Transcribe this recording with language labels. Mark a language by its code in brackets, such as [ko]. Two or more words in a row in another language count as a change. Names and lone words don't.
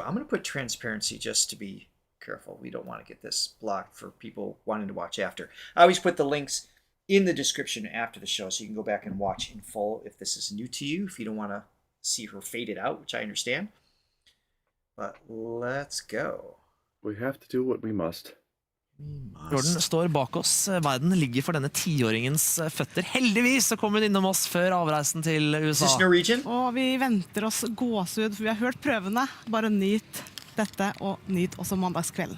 [en] I'm going to put transparency just to be careful. We don't want to get this blocked for people wanting to watch after. I always put the links in the description after the show so you can go back and watch in full if this is new to you, if you don't want to see her faded out, which I understand. But let's go. We have to do what we must. [no] Jordan står bak oss. Verden ligger for denne 10-åringens føtter. Heldigvis så kom hun innom oss før avreisen til USA. [en] Is this Norwegian? [no] Og vi venter oss gåsehud, for vi har hørt prøvene. Bare nyt dette, og nyt også mandagskvelden.